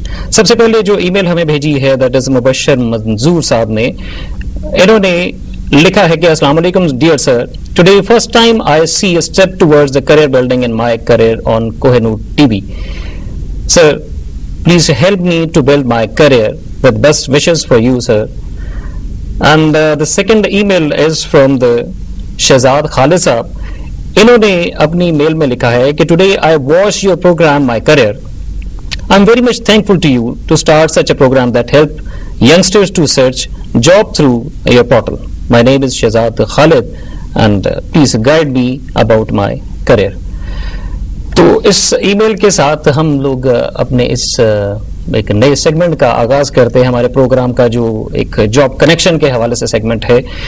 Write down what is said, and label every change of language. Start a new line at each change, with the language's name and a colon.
Urdu: سب سے پہلے جو ای میل ہمیں بھیجی ہے
English: that is Mubashir Manzoor sahab نے،
Urdu: انہوں نے لکھا ہے کہ السلام علیکم
English: Dear sir, today first time I see a step towards the career building in my career on Koh Noor T V. Sir please help me to build my career with best wishes for you sir. And the second email is from the Shahzad Khalid sahab.
Urdu: انہوں نے اپنی میل میں لکھا ہے کہ
English: today I watched your program My Career. I'm very much thankful to you to start such a program that help youngsters to search job through your portal. My name is Shahzad Khalid and please guide me about my career.
Urdu: تو اس ای میل کے ساتھ ہم لوگ اپنے اس ایک نئے segment کا آغاز کرتے ہیں، ہمارے پروگرام کا جو ایک جاب کنیکشن کے حوالے سے سیگمنٹ ہے۔